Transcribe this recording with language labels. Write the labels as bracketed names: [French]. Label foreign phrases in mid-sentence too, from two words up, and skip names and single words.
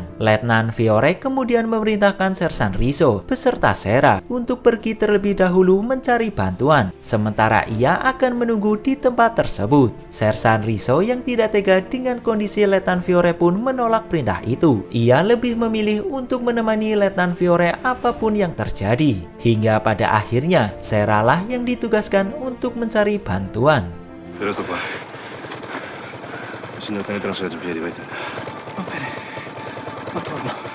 [Indonesian] Letnan Fiore kemudian memerintahkan Sersan Riso beserta Sera untuk pergi terlebih dahulu mencari bantuan, sementara ia akan menunggu di tempat tersebut. Sersan Riso yang tidak tega dengan kondisi Letnan Fiore pun menolak perintah itu. Ia lebih memilih untuk menemani Letnan Fiore apapun yang terjadi. Hingga pada akhirnya, Sera lah yang ditugaskan untuk mencari bantuan. [Italian] Resto qua. Signor Tenente, non si in piedi, vai te. Va bene. Ma torno.